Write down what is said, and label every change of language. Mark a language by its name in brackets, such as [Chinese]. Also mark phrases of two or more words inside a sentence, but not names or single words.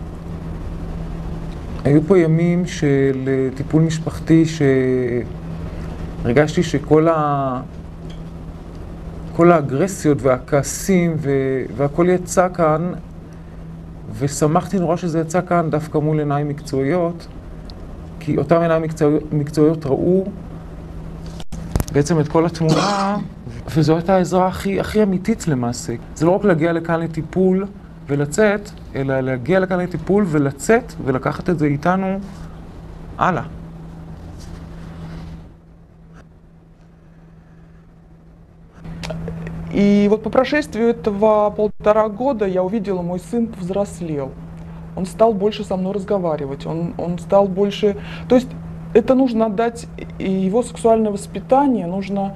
[Hebrew] היו פה ימים של טיפול משפחתי שהרגשתי שכל האגרסיות והכעסים והכל יצא כאן, ושמחתי נורא שזה יצא כאן דווקא מול עיניים מקצועיות, כי אותם עיניים מקצועיות ראו בעצם את כל התמונה, וזו הייתה העזרה הכי אמיתית למעשה. זה לא רק להגיע לכאן לטיפול ולצאת, אלא להגיע לכאן לטיפול ולצאת ולקחת את זה איתנו הלאה. [Russian] И вот по прошествию этого 1,5 года я увидела, мой сын повзрослел. Он стал больше со мной разговаривать, он стал больше... То есть это нужно отдать, и его сексуальное воспитание нужно...